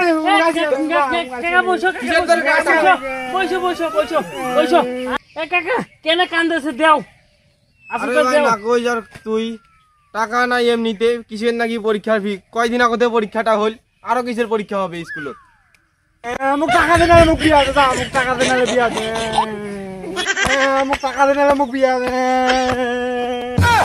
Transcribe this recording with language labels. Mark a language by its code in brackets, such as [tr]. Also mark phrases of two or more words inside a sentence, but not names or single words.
[bn] কাকা বসো বসো বসো বসো বসো এ কাকা কেন কান্দেছে দেও আরে ভাই না কই যার তুই টাকা নাই এমনিতে কিসের নাকি পরীক্ষার ফি কয়দিন আগে পরীক্ষাটা হল আরো কিসের পরীক্ষা হবে স্কুলে [rkt] মোক টাকা দিলে মোক বিয়া দে মোক টাকা দিলে বিয়া দে মোক টাকা দিলে মোক বিয়া দে